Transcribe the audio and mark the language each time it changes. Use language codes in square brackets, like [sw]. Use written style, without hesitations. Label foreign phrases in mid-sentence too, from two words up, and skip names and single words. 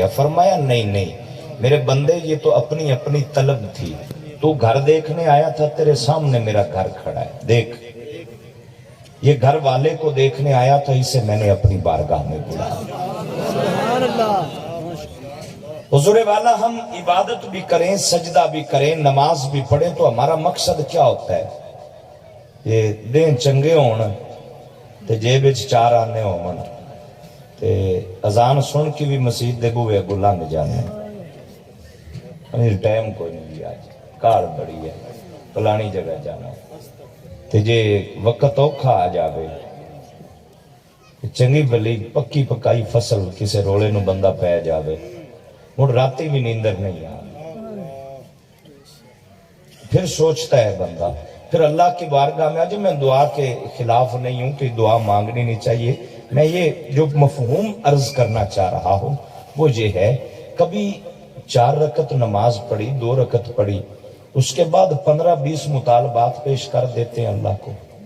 [ur] فرمایا نہیں نہیں میرے بندے، یہ تو اپنی اپنی طلب تھی، تو گھر دیکھنے آیا تھا، تیرے سامنے میرا گھر کھڑا ہے، دیکھ یہ گھر والے کو دیکھنے آیا تھا، اسے میں نے اپنی بارگاہ میں بلایا۔ حضور والا ہم عبادت بھی کریں، سجدہ بھی کریں، نماز بھی پڑھیں تو ہمارا مقصد کیا ہوتا ہے؟ [pa] یہ دین چنگے ہون تے جیب وچ چار آنے ہون تے اذان سن کی بھی مسجد دے بوئے اگوں لنگ جانے، ٹائم کوئی نہیں بھی آج کار بڑی ہے فلانی جگہ جانا، تے جے وقت اوکھا آ جاوے چنگی بلی پکی پکائی فصل کسے رولے نو بندہ پہ جاوے، مڑ راتی بھی نیندر نہیں آ، [ur] پھر سوچتا ہے بندہ، پھر اللہ کی بارگاہ میں آج میں دعا کے خلاف نہیں ہوں کہ دعا مانگنی نہیں چاہیے، میں یہ جو مفہوم عرض کرنا چاہ رہا ہوں وہ یہ ہے، کبھی 4 رکعت نماز پڑھی، 2 رکعت پڑھی، اس کے بعد 15-20 مطالبات پیش کر دیتے ہیں اللہ کو،